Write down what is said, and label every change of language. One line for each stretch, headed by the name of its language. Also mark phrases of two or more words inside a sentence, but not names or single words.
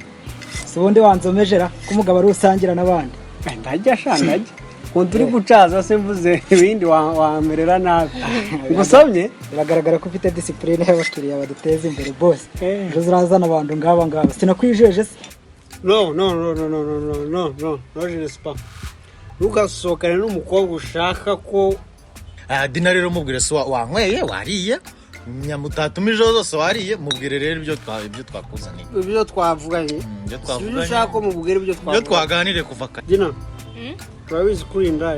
Kinyarwanda: Sibundi wanzomejera kumugaba ari usangira nabandi. ndajya shandaje umuntu uri gucaza se mvuze ibindi wamerera nabi ngusomye biragaragara ko ufite discipline y'abakiriya baduteza imbere boss ejo zirazana abantu ngaba sinakwijeje se no
French: je ne sais pas
Kinyarwanda: ugasohokana n'umukobwa ushaka ko Dina rero mubwire se wanyweye wariye nyamutatumije zose wariye mubwire rero ibyo twakuzaniye ibyo twavuganye ibyo ushaka ko mubwire ibyo twaganire kuva kare Dina urabizi kuri indaya